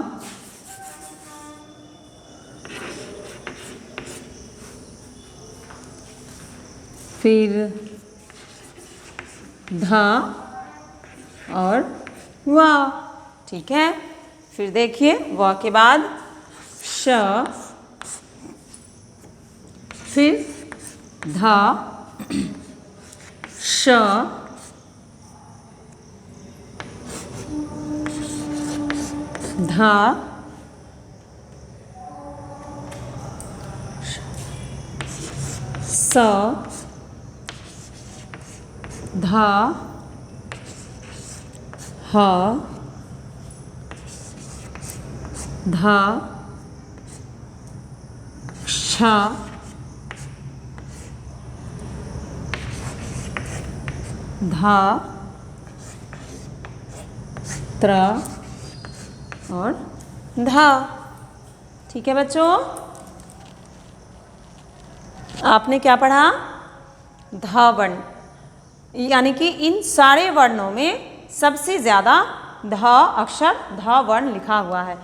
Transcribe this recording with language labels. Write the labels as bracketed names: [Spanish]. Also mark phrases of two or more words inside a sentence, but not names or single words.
[Hindi] फिर ध और व, ठीक है। फिर देखिए व के बाद श, फिर ध, श, ध, स, ध, ह ध क्ष ध त्र और ध। ठीक है बच्चों, आपने क्या पढ़ा? ध वर्ण, यानी कि इन सारे वर्णों में सबसे ज़्यादा ध अक्षर ध वर्ण लिखा हुआ है।